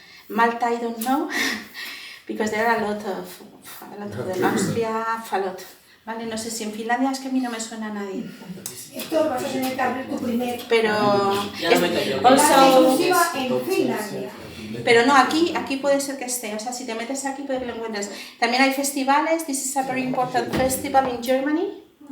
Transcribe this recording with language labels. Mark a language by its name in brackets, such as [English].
[English] Malta, I don't know, because there are a lot of them. Austria, a lot. [Spanish] Vale, no sé si en Finlandia es que a mí no me suena a nadie. Héctor, vas a tener que abrir tu primer. Pero Ya lo meto yo. La [English] also, [Spanish] exclusiva en Finlandia. pero no, aquí puede ser que esté. O sea, si te metes aquí puede que lo encuentres. También hay festivales. [English] This is a very important festival in Germany.